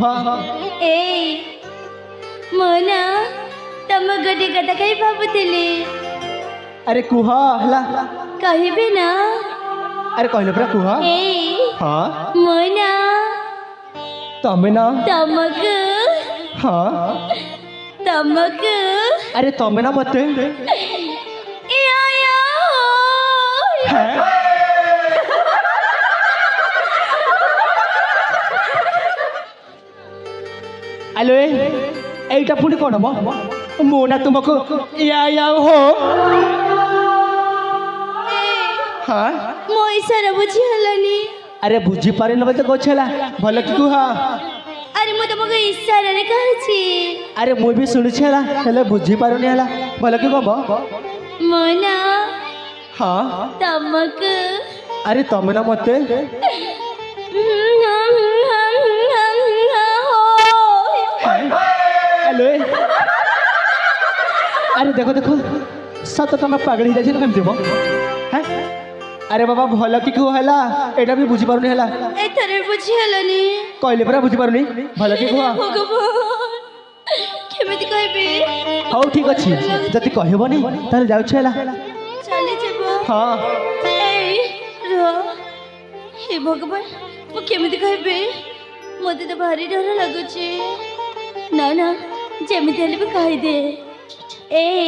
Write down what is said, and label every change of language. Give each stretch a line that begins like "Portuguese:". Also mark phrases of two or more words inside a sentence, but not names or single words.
Odia: ଏଇ ମୁଁ ନା ତମ ଗୋଟେ କଥା କହି ଭାବୁଥିଲି ଆରେ କୁହ ହେଲା କହିବି ନା ଆରେ କହିଲ ପରା କୁହ ଏଇ ହଁ ମୁଁ ନା ତମେ ନା ତମକୁ ହଁ ଆରେ ତମେ ନା ମତେ ହଁ ଆଲୋ ଏଇଟା পুଣି କ'ଣ ମ ମୁଁ ନା ତୁମକୁ ୟା ହୋ ହଁ ମୋ ଇଶାରା ବୁଝି ହେଲାନି ଆରେ ବୁଝିପାରିନ ବୋଧେ କହୁଛ ହେଲା ଭଲ କି କୁହ ଆରେ ମୁଁ ତମକୁ ଇଶାରାରେ କହିଛି ଆରେ ମୁଁ ବି ଶୁଣିଛି ହେଲା ହେଲେ ବୁଝିପାରୁନି ହେଲା ଭଲ କି କବ ମୁଁ ନା ହଁ ତମକୁ ଆରେ ତମେ ନା ମତେ ଆଲୋ ଆରେ ଦେଖ ସତ ତମେ ପାଗଳ ହେଇଯାଇଛି ନା କେମିତି ମ ହଁ ଆରେ ବାବା ଭଲ କି କୁହ ହେଲା ଏଟା ବି ବୁଝିପାରୁନି ହେଲା ଏଥର ବୁଝି ହେଲାନି କହିଲେ ପରା ବୁଝିପାରୁନି ଭଲ କି କୁହ ଭଗବାନ କେମିତି କହିବି ହଉ ଠିକ ଅଛି ଯଦି କହିବନି ତାହେଲେ ଯାଉଛି ହେଲା ଚାଲିଯିବ ହଁ ଏଇ ରୁହ ହେ ଭଗବାନ ମୁଁ କେମିତି କହିବି ମୋତେ ତ ଭାରି ଡର ଲାଗୁଛି ନା ନା ଯେମିତି ହେଲେ ବି କହିଦେ ଏଇ